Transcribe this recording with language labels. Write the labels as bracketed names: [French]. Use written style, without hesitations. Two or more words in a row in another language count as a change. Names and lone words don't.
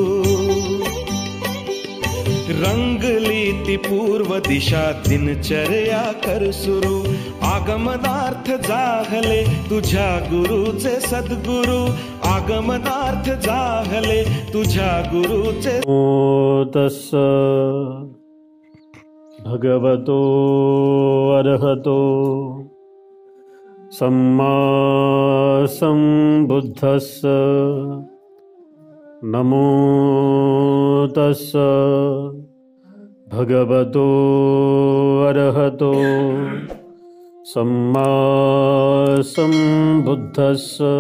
[Marathi] रंगली ती पूर्व दिशा दिनचर्या कर सुरू, आगमनार्थ जाहले तुझ्या गुरुचे सद्गुरु, आगमनार्थ जाहले तुझ्या गुरुचे. [Pali] तस्स भगवतो अरहतो सम्मा संबुद्धस्स. नमो तस्स भगवतो अरहतो सम्मा संबुद्धस्स.